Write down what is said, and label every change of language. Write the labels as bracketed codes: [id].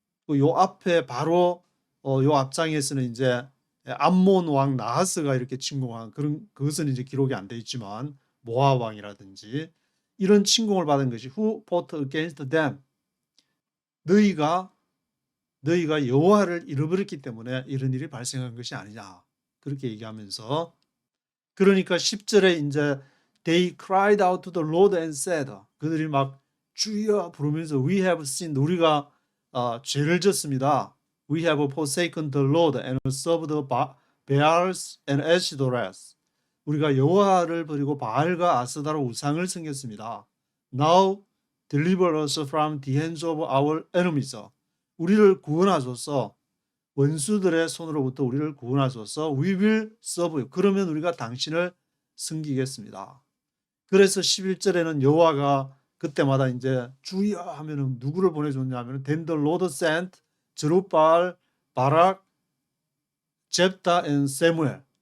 [ko] 요 앞에 바로 요 앞장에서는 이제 암몬 왕 나하스가 이렇게 침공한 그것은 이제 기록이 안 돼 있지만 모압 왕이라든지 이런 침공을 받은 것이 [en] Who fought against them? [ko] 너희가 여호와를 잃어버렸기 때문에 이런 일이 발생한 것이 아니냐. 그렇게 얘기하면서 그러니까 10절에 이제 [en] They cried out to the Lord and said [ko] 그들이 막 주여 부르면서 [en] We have sinned. [ko] 우리가 죄를 졌습니다. [en] We have forsaken the Lord and served Baals and Ashtoreth. [ko] 우리가 여호와를 버리고 바알과 아스다로 우상을 섬겼습니다. [en] Now deliver us from the hands of our enemies. [ko] 우리를 구원하소서. 원수들의 손으로부터 우리를 구원하소서. [en] We will serve you. [ko] 그러면 우리가 당신을 섬기겠습니다. 그래서 11절에는 여호와가 그때마다 이제 주여 하면은 누구를 보내줬냐면 [en] Then the Lord sent [ko] 제룹바알, 바락, 잽다 and 세무엘.